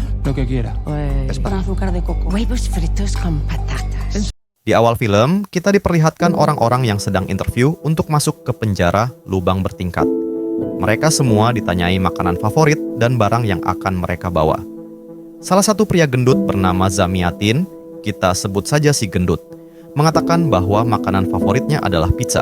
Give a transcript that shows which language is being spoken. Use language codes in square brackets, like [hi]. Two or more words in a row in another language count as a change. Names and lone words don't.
[es] Lo que quiera. Pues con azúcar de coco. Huevos fritos con patatas. [id] Di awal film, kita diperlihatkan orang-orang yang sedang interview untuk masuk ke penjara lubang bertingkat. Mereka semua ditanyai makanan favorit dan barang yang akan mereka bawa. Salah satu pria gendut bernama Zamiatin, kita sebut saja si gendut, mengatakan bahwa makanan favoritnya adalah pizza.